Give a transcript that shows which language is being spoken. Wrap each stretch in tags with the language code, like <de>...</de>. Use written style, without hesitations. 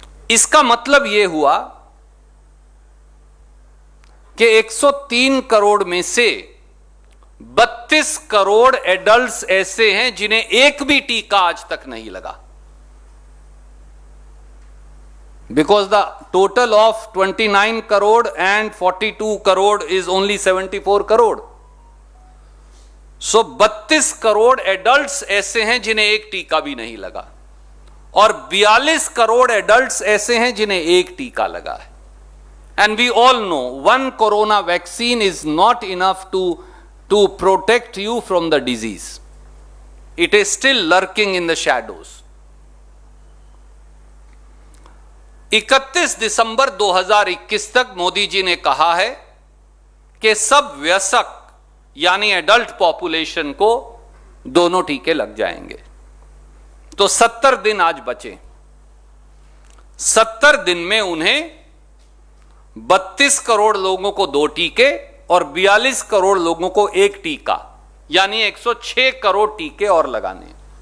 <hi>इसका मतलब यह हुआ कि 103 करोड़ में से 32 करोड़ एडल्ट्स ऐसे हैं जिन्हें एक भी टीका आज तक नहीं लगा।</hi> <en>Because the total of 29 crore and 42 crore is only 74 crore.</en> <hi>So 32 crore adults ऐसे हैं जिन्हें एक टीका भी नहीं लगा और 42 करोड़ एडल्ट्स ऐसे हैं जिन्हें एक टीका लगा है।</hi> <en>And we all know one corona vaccine is not enough to protect you from the disease. It is still lurking in the shadows.</en> <hi>31 दिसंबर 2021 तक मोदी जी ने कहा है कि सब वयस्क यानी एडल्ट पॉपुलेशन को दोनों टीके लग जाएंगे। तो 70 दिन आज बचे। 70 दिन में उन्हें 32 करोड़ लोगों को 2 टीके और 42 करोड़ लोगों को एक टीका यानी 106 करोड़ टीके और लगाने।</hi>